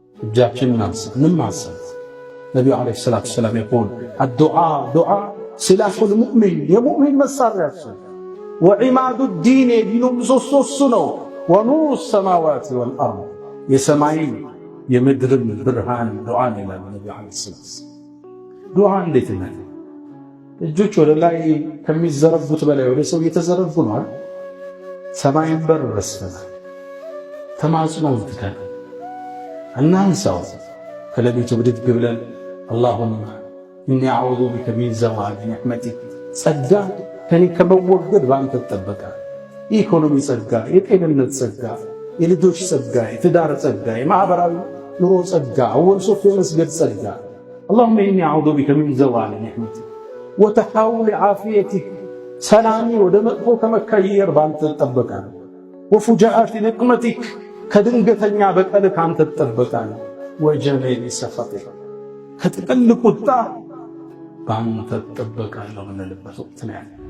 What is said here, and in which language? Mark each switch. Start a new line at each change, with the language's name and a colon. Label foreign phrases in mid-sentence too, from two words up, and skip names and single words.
Amharic: እጃችንን አንሳ እንማጸን። ነቢዩ
Arabic: عليه الصلاة والسلام يقول الدعاء دعاء سلاح المؤمن
Amharic: የሙእሚን መሳሪያችን
Arabic: وعماد الدين
Amharic: የዲኑ ምሰሶ እሱ ነው።
Arabic: ونور السماوات والأرض
Amharic: የሰማይ የምድርም ብርሃን ዱዓ ነው ይላል ነቢዩ
Arabic: عليه الصلاة والسلام።
Amharic: ዱዓ እንዴት ነው? እጆች ወደ ላይ ከሚዘረጉት በላይ ወደ ሰው እየተዘረጉ ነው። ሰማይን በር ረስተናል። ተማጽኖን ትተን እናንሳው። ከሌሊቱ ብድግ ብለን اللهم
Arabic: إني أعوذ بك من زوال نعمتك
Amharic: ጸጋ ከኔ ከመወገድ ባንተ ተጠበቀ። ኢኮኖሚ ጸጋ፣ የጤንነት ጸጋ፣ የልጆች ጸጋ፣ የትዳር ጸጋ፣ የማህበራዊ ኑሮ ጸጋ፣
Arabic: أول صف
Amharic: የመስገድ ጸጋ።
Arabic: اللهم إني أعوذ بك من زوال نعمتك وتحول عافيتك
Amharic: ሰላሚ ወደ መጥፎ ከመቀየር ባንተ ተጠበቀ።
Arabic: وفجاءات نقمتك
Amharic: ከድንገተኛ በቀል ካንተ ተጠበቀ።
Arabic: وجميل سخطك
Amharic: ከጥቅል ቁጣ ባንተ ተጠበቀ ነው የምንልበት ወቅት ነው።